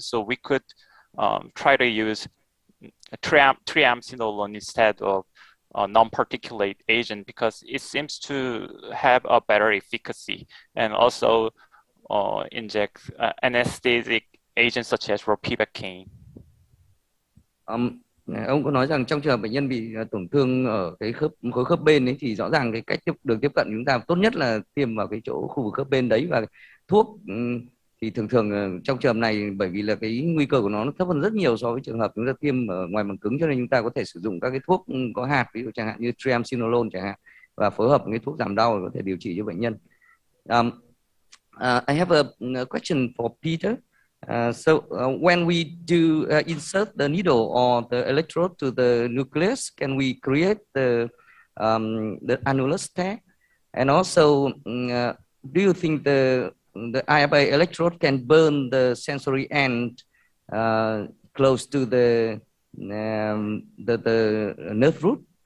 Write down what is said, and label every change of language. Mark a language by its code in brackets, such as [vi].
[en] So we could try to use triamcinolone instead of non-particulate agent, because it seems to have a better efficacy, and also inject anesthetic agents such as ropivacaine. [vi] Ông có nói rằng trong trường hợp bệnh nhân bị tổn thương ở cái khối khớp bên ấy, thì rõ ràng cái cách đường tiếp cận chúng ta tốt nhất là tiêm vào cái chỗ khu vực khớp bên đấy, và thuốc thì thường trong trường hợp này, bởi vì là cái nguy cơ của nó thấp hơn rất nhiều so với trường hợp chúng ta tiêm ở ngoài màng cứng, cho nên chúng ta có thể sử dụng các cái thuốc có hạt, ví dụ chẳng hạn như triamcinolone chẳng hạn, và phối hợp với cái thuốc giảm đau để có thể điều trị cho bệnh nhân. [en] I have a question for Peter. When we do insert the needle or the electrode to the nucleus, can we create the annulus tear? And also, do you think the IFA electrode can burn the sensory end close to the nerve root?